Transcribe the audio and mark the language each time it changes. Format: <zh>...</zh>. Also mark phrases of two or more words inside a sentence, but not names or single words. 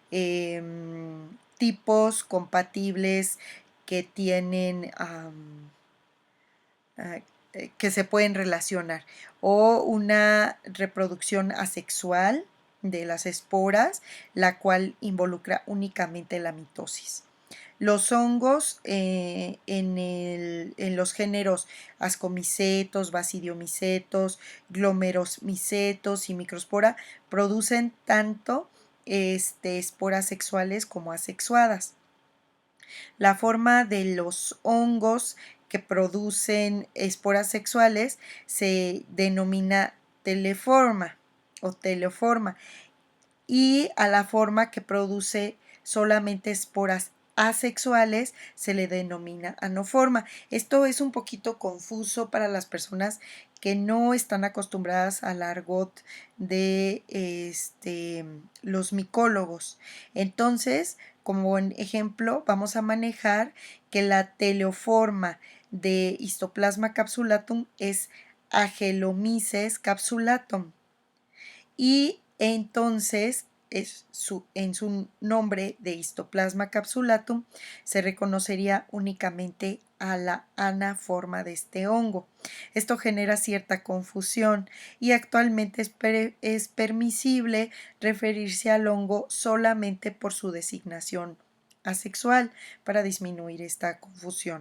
<es>tipos compatibles que tienen que se pueden relacionar, o una reproducción asexual de las esporas, la cual involucra únicamente la mitosis. Los hongos en los géneros ascomicetos, basidiomicetos, glomerosmicetos y microspora producen tanto esporas sexuales como asexuadas. La forma de los hongos que producen esporas sexuales se denomina teleforma o teleoforma, y a la forma que produce solamente esporas asexuales se le denomina anoforma. Esto es un poquito confuso para las personas que no están acostumbradas al argot de los micólogos. Entonces, como ejemplo, vamos a manejar que la teleoforma de Histoplasma capsulatum es Agelomyces capsulatum, y entonces en su nombre de Histoplasma capsulatum se reconocería únicamente a la anaforma de este hongo. Esto genera cierta confusión, y actualmente es permisible referirse al hongo solamente por su designación asexual para disminuir esta confusión.</es>